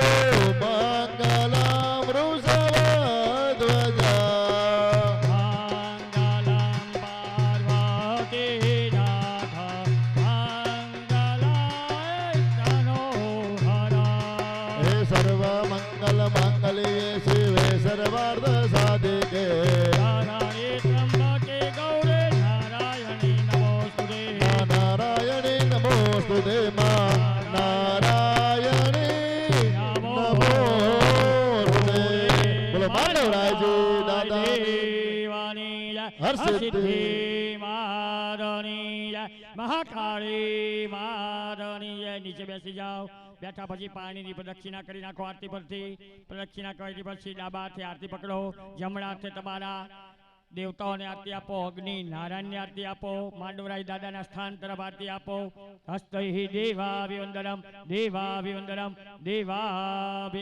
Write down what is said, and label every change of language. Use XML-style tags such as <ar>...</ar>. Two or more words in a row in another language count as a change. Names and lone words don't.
<sa>मंगलम वृषभध्वज, हे सर्व मंगल मांगल्ये शिवे सर्वार्थ साधिके, नारायणी नमोस्तुते, मां नारायणी नमोस्तुते.</sa> <gu>બોલો માધવરાય જી દાદા. દેવાની જય જય હરસિદ્ધિ હરસિદ્ધિ માતની જય મહાકાળી માતની જય નીચે બેસી જાઓ બેઠા પછી પાણીની પ્રદક્ષિણા કરી નાખો આરતી પરથી પ્રદક્ષિણા કરી પછી ડાબા હાથે આરતી પકડો જમણા હાથે તમારા દેવતાઓને આરતી આપો અગ્નિ નારાયણને આરતી આપો માંડવરાય દાદાના સ્થાન તરફ આરતી આપો</gu> <sa>હસ્તૈ દેવાભિવંદનમ દેવાભિવંદનમ દેવાભિ</sa>